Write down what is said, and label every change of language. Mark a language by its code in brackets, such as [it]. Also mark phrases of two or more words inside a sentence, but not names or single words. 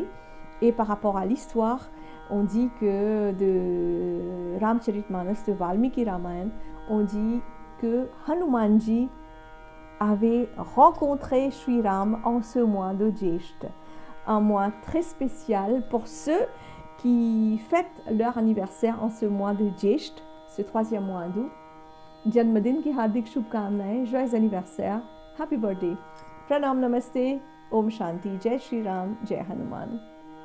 [fr] Et par rapport à l'histoire, on dit que de Ramcharitmanas, de Valmiki Ramayana, on dit que Hanumanji avait rencontré Sri Ram en ce mois de Jeshta, un mois très spécial pour ceux qui fêtent leur anniversaire en ce mois de Jeshta, ce 3e mois d'août. [hi] जन्मदिन की हार्दिक शुभकामनाएं, [fr] joyeux anniversaire, [en] happy birthday. [hi] प्रणाम नमस्ते, ॐ शान्ति, जय श्री राम, जय हनुमान.